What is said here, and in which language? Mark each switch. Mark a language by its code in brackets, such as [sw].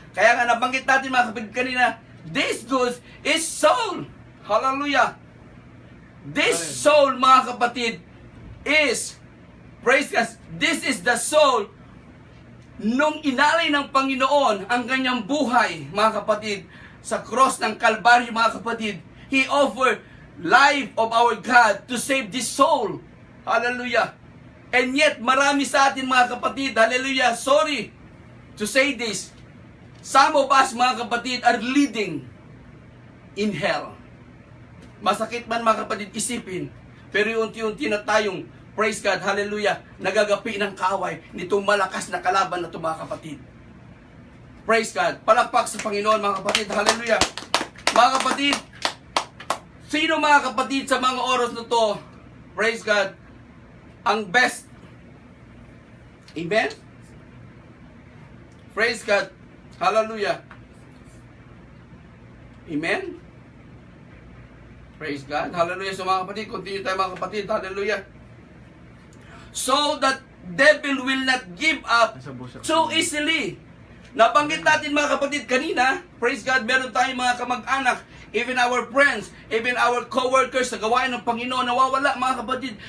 [tl] Kaya nga nabanggit natin, mga kapatid, kanina, [en] this goods is soul. [tl] Hallelujah. [en] This soul, [tl] mga kapatid, is, [en] praise God, this is the soul [tl] nung inalay ng Panginoon ang kanyang buhay, mga kapatid, sa cross ng Kalbaryo, mga kapatid. [en] He offered life of our God to save this soul. Hallelujah. And yet, [tl] marami sa atin, mga kapatid, [en] hallelujah, sorry to say this, some of us, [tl] mga kapatid, [en] are leading in hell. [tl] Masakit man, mga kapatid, isipin, pero unti-unti na tayong, [en] praise God, [tl] hallelujah, nagagapi ng kaaway nitong malakas na kalaban na ito, mga kapatid. Praise God. Palakpak sa Panginoon, mga kapatid, hallelujah. Mga kapatid, sino, mga kapatid, sa mga oras na to, [en] praise God, [tl] ang best? Amen? [en] Praise God. Hallelujah. Amen? Praise God. Hallelujah. [tl] So, mga kapatid, continue tayo, mga kapatid. Hallelujah. [en] So that devil will not give up so easily. [tl] Nabanggit natin, mga kapatid, kanina, praise God, meron tayong mga kamag-anak, [en] even our friends, even our co-workers [tl] sa gawain ng Panginoon, nawawala, mga kapatid.